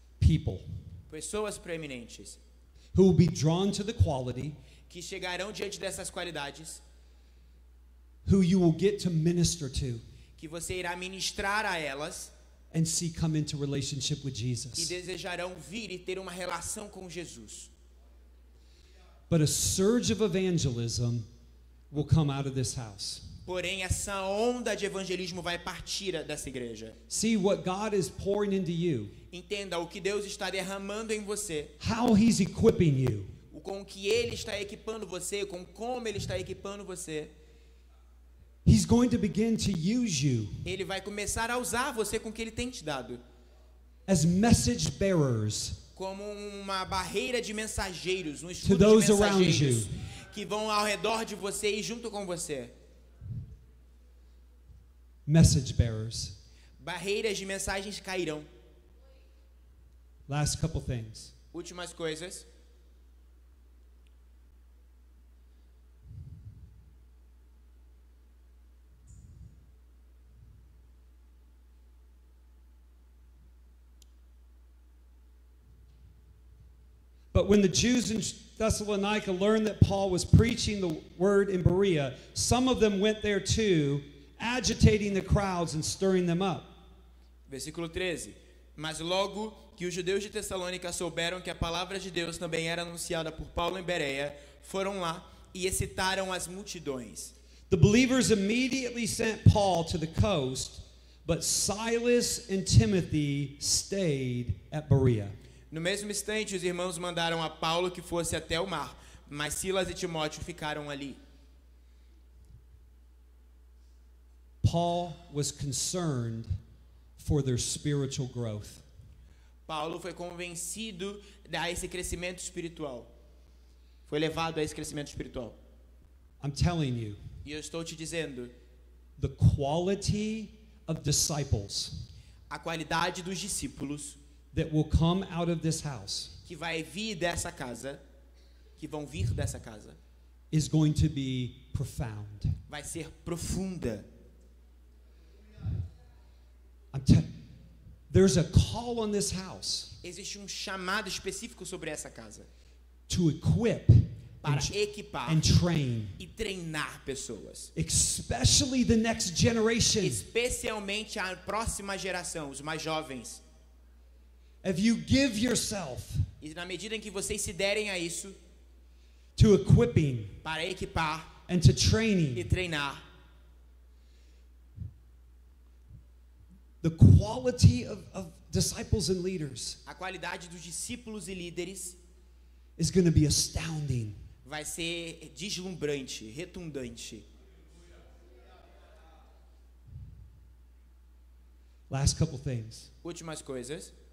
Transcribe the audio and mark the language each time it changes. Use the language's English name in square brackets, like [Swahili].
[English] people [Portuguese] Pessoas proeminentes [English] who will be drawn to the quality, [Portuguese] que chegarão diante dessas qualidades, [English] who you will get to minister to [Portuguese] que você irá ministrar a elas [English] and see come into relationship with [Portuguese] e [English] Jesus. [Portuguese] desejarão vir e ter uma relação com Jesus. [English] But a surge of evangelism will come out of this house. [Portuguese] Porém, essa onda de evangelismo vai partir dessa igreja. [English] See what God is pouring into you, [Portuguese] Entenda o que Deus está derramando em você, [English] how He's equipping you. [Portuguese] com o que Ele está equipando você, com como Ele está equipando você. [English] He's going to begin to use you [Portuguese] Ele vai começar a usar você com o que Ele tem te dado, [English] as message bearers [Portuguese] como uma barreira de mensageiros, um [English] to [Portuguese] escudo de [English] those around [Portuguese] mensageiros [English] you. [Portuguese] que vão ao redor de você e junto com você. [English] Message bearers. [Portuguese] Barreiras de mensagens cairão. [English] Last couple things. [Portuguese] Últimas coisas. [English] But when the Jews in Thessalonica learned that Paul was preaching the word in Berea, some of them went there too, agitating the crowds and stirring them up. [Portuguese] Versículo 13. Mas logo que os judeus de Tessalônica souberam que a palavra de Deus também era anunciada por Paulo em Bereia, foram lá e excitaram as multidões. [English] The believers immediately sent Paul to the coast, but Silas and Timothy stayed at Berea. [Portuguese] No mesmo instante, os irmãos mandaram a Paulo que fosse até o mar, mas Silas e Timóteo ficaram ali. [English] Paul was concerned for their spiritual growth. [Portuguese] Paulo foi convencido a esse crescimento espiritual. Foi levado a esse crescimento espiritual. [English] I'm telling you, [Portuguese] E eu estou te dizendo, [English] the quality of disciples [Portuguese] a qualidade dos discípulos [English] that will come out of this house [Portuguese] que vai vir dessa casa, que vão vir dessa casa, [English] is going to be profound. [Portuguese] vai ser profunda. [English] There's a call on this house [Portuguese] Existe chamado específico sobre essa casa [English] to equip [Portuguese] para equipar [English] and train, [Portuguese] e treinar pessoas, [English] especially the next generation. [Portuguese] especialmente a próxima geração, os mais jovens. [English] If you give yourself [Portuguese] E na medida em que vocês se derem a isso, [English] to equipping [Portuguese] para equipar [English] and to [Portuguese] e [English] training, [Portuguese] treinar, [English] the quality of disciples and leaders [Portuguese] a qualidade dos discípulos e líderes [English] is going to be astounding. [Portuguese] vai ser deslumbrante, retundante. [English] Last couple things. [Portuguese] Últimas coisas.